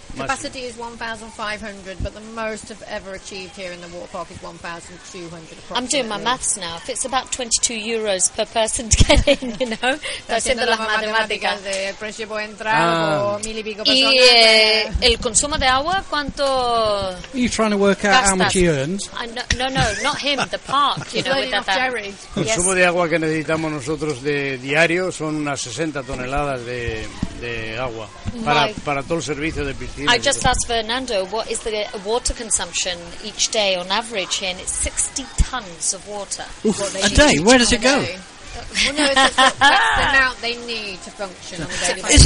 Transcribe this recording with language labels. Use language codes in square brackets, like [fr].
[en] Capacity is 1,500, but the most I've ever achieved here in the water park is 1,200. I'm doing my maths now. If it's about 22 euros per person to get in, you know. [es] Está haciendo las matemáticas de precio por entrada o mil y pico personas. ¿Y el consumo de agua, cuánto? [en] Are you trying to work out how much he earns? No, not him, the park, you know, with that. [es] El consumo de agua que necesitamos nosotros de diario son unas 60 toneladas de agua para todo el servicio de piscina. [en] I just asked Fernando, what is the water consumption each day on average here? And it's 60 tons of water. A day? Where does it go? Well, no, that's the amount they need to function on a daily basis.